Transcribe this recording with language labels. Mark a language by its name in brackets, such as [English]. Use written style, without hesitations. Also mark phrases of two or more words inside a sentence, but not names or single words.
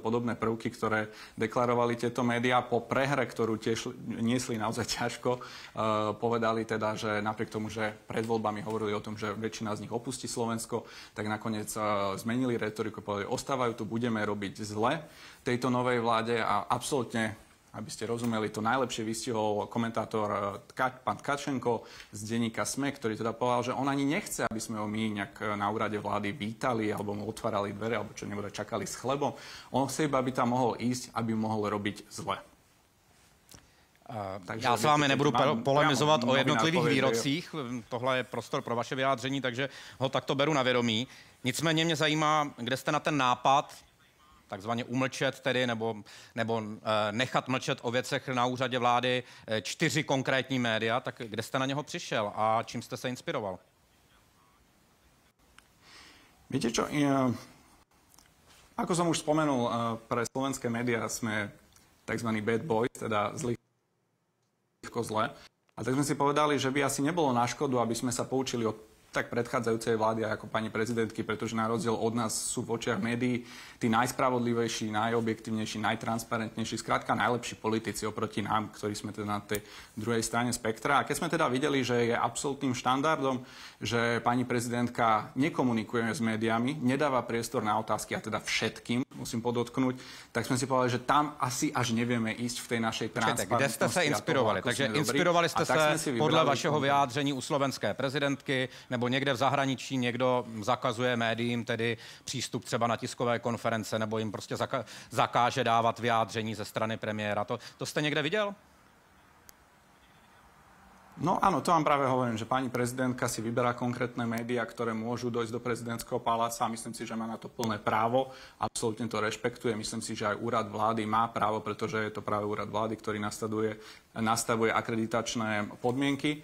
[Slovak] podobné prvky, ktoré deklarovali tieto médiá po prehre, ktorú tiež niesli naozaj ťažko, povedali teda, že napriek tomu, že pred voľbami hovorili o tom, že väčšina z nich opustí Slovensko, tak nakoniec zmenili retoriku, povedali, ostávajú tu, budeme robiť zle tejto novej vláde a absolútne, aby ste rozumeli, to najlepšie vystihol komentátor pán Tkačenko z denníka SME, ktorý teda povedal, že on ani nechce, aby sme ho my nejak na úrade vlády vítali alebo mu otvárali dvere, alebo čo nebude čakali s chlebom. On chce iba, aby tam mohol ísť, aby mohol robiť zle. [Czech] Já s vámi nebudu polemizovat o jednotlivých výrocích, tohle je prostor pro vaše vyjádření, takže ho takto beru na vědomí. Nicméně mě zajímá, kde jste na ten nápad takzvaně umlčet tedy, nebo nechat mlčet o věcech na úřadě vlády 4 konkrétní média, tak kde jste na něho přišel a čím jste se inspiroval? [Slovak] Viete čo, ako som už spomenul, pre slovenské médiá sme tzv. [English] Bad boys, [Slovak] teda zlé. A tak sme si povedali, že by asi nebolo na škodu, aby sme sa poučili od tak predchádzajúcej vlády ako pani prezidentky, pretože na rozdiel od nás sú v očiach médií tí najspravodlivejší, najobjektívnejší, najtransparentnejší, skrátka najlepší politici oproti nám, ktorí sme teda na tej druhej strane spektra. A keď sme teda videli, že je absolútnym štandardom, že pani prezidentka nekomunikuje s médiami, nedáva priestor na otázky, a teda všetkým, musím podotknúť, tak sme si povedali, že tam asi až nevieme ísť v tej našej transparentnosti. [Czech] Kde jste se inspirovali? Takže inspirovali jste se podle vašeho vyjádření u slovenské prezidentky, nebo někde v zahraničí někdo zakazuje médiím tedy přístup třeba na tiskové konference, nebo jim prostě zakáže dávat vyjádření ze strany premiéra. To jste někde viděl? [Slovak] No áno, to vám práve hovorím, že pani prezidentka si vyberá konkrétne médiá, ktoré môžu dojsť do prezidentského paláca a myslím si, že má na to plné právo. Absolútne to rešpektuje. Myslím si, že aj úrad vlády má právo, pretože je to práve úrad vlády, ktorý nasleduje nastavuje akreditačné podmienky.